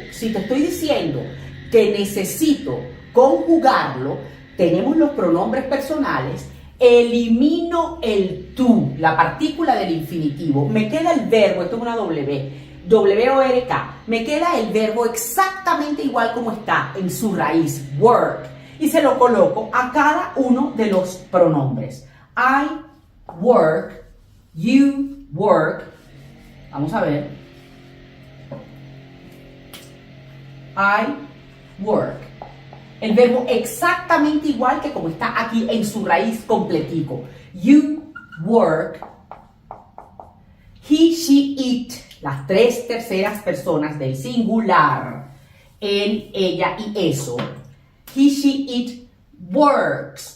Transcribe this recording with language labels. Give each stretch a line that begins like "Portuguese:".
Spanish: Si te estoy diciendo que necesito conjugarlo, tenemos los pronombres personales, elimino el to, la partícula del infinitivo, me queda el verbo, esto es una W-O-R-K, me queda el verbo exactamente igual como está en su raíz, work, y se lo coloco a cada uno de los pronombres.
English: I work, you work,
Spanish: vamos a ver,
English: I work.
Spanish: El verbo exactamente igual que como está aquí en su raíz completico.
English: You work. He, she, it.
Spanish: Las tres terceras personas del singular. Él, ella y eso.
English: He, she, it works.